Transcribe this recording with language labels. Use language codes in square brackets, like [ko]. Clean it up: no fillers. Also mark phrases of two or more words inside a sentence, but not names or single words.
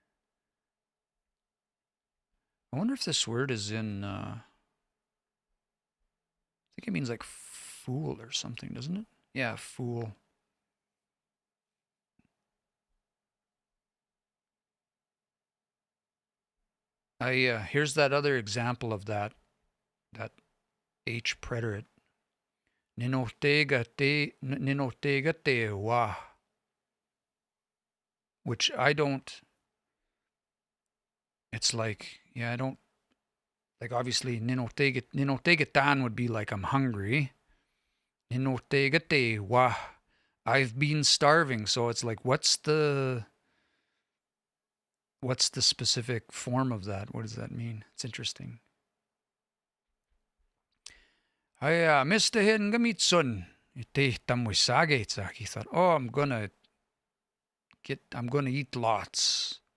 [en] I wonder if this word is in, I think it means like fool or something, doesn't it? Yeah, fool. Here's that other example of that H preterite. [nah] Ninotega te wa. [en] Which I don't, it's like, yeah, I don't, like obviously [nah] ninotega tan [en] would be like I'm hungry. [nah] Ninotega te wa. [en] I've been starving. So it's like, what's the specific form of that? What does that mean? It's interesting. Mr. Hingamitsun. He thought, oh, I'm gonna eat lots.